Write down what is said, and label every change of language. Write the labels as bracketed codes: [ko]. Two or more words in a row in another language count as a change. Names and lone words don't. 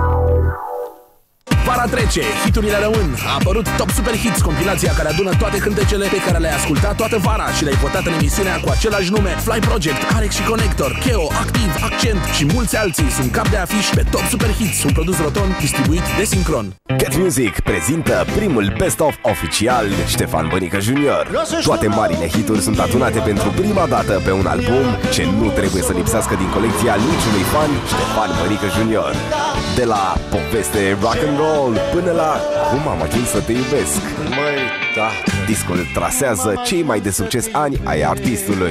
[ro] Vara trece, hiturile rămân. A apărut Top Super Hits, compilația care adună toate cântecele pe care le-ai ascultat toată vara și le-ai votat în emisiunea cu același nume. Fly Project, Arex și Connector, Cheo, Activ, Accent și mulți alții sunt cap de afiș pe Top Super Hits, un produs Roton distribuit de Sincron. Cat Music prezintă primul best-of oficial Ștefan Bănică Junior. Toate marile hituri sunt adunate pentru prima dată pe un album ce nu trebuie să lipsească din colecția niciunui fan Ștefan Bănică Junior. De la poveste rock and roll până la cum am ajuns să te iubesc. Măi, da. Discul trasează cei mai de succes ani ai artistului.